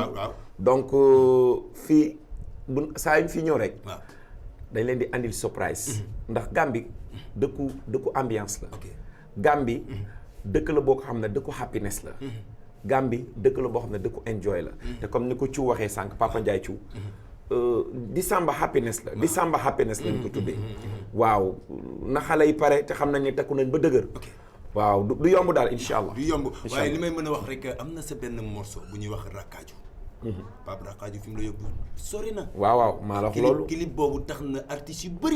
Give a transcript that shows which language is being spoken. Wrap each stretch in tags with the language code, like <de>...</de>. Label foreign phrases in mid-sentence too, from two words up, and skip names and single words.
<wo>donc fii bu saa yu ñu fi ñëw rek. waaw dañ leen di andil surprise. ndax Gambie dëkku ambiance la. ok Gambie dëkk la boo ko xam ne dëkku happiness la. Gambie dëkk la boo xam ne dëkku enjoy la. te comme ni ko Thiou waxee sànq Papa Ndiaye Thiou.</wo> <en>December happiness</en> <wo>la.</wo> <en>December happiness</en> <wo>lañ ko tuddee. waaw na xale yi pare te xam nañ ne takku nañ ba dëgër. waaw du yomb daal</wo> <ar>إن شاء الله.</ar> <wo>du yomb waaye li may mën a wax rek am na sa benn morceau bu ñuy wax Rakkaaju. Pape Rakkaaju fi mu la yóbbu sori na. waaw waaw maa la wax loolu. clip boobu tax na artistes yu bëri.</wo>